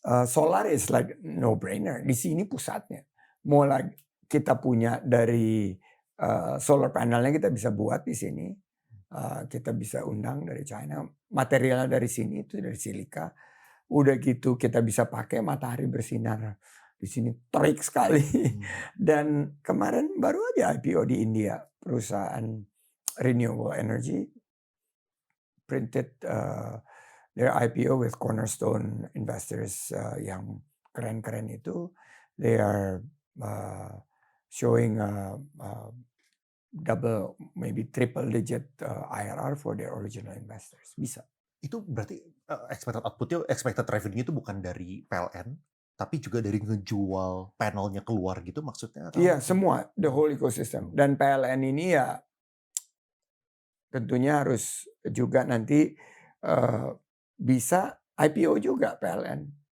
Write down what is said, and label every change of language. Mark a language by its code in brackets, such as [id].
[en] Solar is like no brainer. [id] Di sini pusatnya. Mulai kita punya dari solar panelnya kita bisa buat di sini. Kita bisa undang dari China. Materialnya dari sini itu dari silika. Udah gitu kita bisa pakai matahari bersinar. Di sini terik sekali. Dan kemarin baru aja IPO di India. Perusahaan renewable energy. [en] Printed their IPO with cornerstone investors [id] yang keren-keren itu. [en] They are showing double, maybe triple digit IRR for their original investors. [id] Bisa. Itu berarti expected outputnya, expected revenue itu bukan dari PLN, tapi juga dari ngejual panelnya keluar gitu maksudnya? Iya, semua, [en] the whole ecosystem. [id] Dan PLN ini ya tentunya harus juga nanti bisa IPO juga PLN.